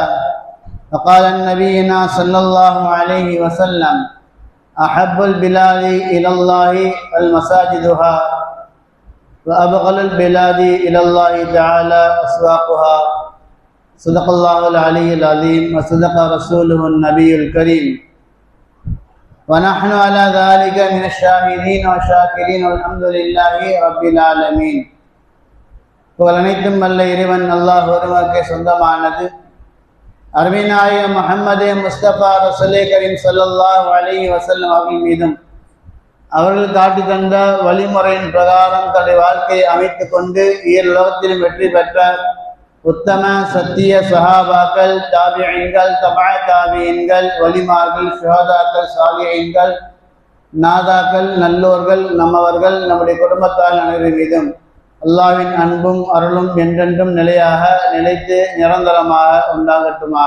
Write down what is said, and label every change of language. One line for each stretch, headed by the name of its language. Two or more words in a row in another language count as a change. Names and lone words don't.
Arabic: فقال نبينا صلى الله عليه وسلم: أحب البلاد إلى الله المساجدها، وأبغض البلاد إلى الله تعالى أسواقها. صدق الله العلي العظيم وصدق رسوله النبي الكريم، ونحن على ذلك من الشاهدين والشاكرين والحمد لله رب العالمين.
Tamil: புகழனைத்தும் வல்ல இறைவன் அல்லாஹ் ஒருவனுக்கே சொந்தமானது. அருமை நாயகம் முஹம்மது முஸ்தபா ரசூலே கரீம்
Arabic: صلى الله عليه وسلم
Tamil: அவர்கள் மீதும் அவர்கள் காட்டி தந்த வழிமுறையின் பிரகாரம் தன்னுடைய வாழ்க்கையை அமைத்துக் கொண்டு ஈருலகத்திலும் வெற்றி பெற்ற உத்தம சத்திய சஹாபாக்கள், தாபிஈன்கள், தபஅ தாபிஈன்கள், வலிமார்கள், ஷுஹதாக்கள், சாலிஹீன்கள், நாதாக்கள், நல்லோர்கள், நம்மவர்கள், நம்முடைய குடும்பத்தார் அனைவரின் மீதும் அல்லாஹ்வின் அன்பும் அருளும் என்றென்றும் நிலையாக நிலைத்து நிரந்தரமாக உண்டாகட்டுமாக.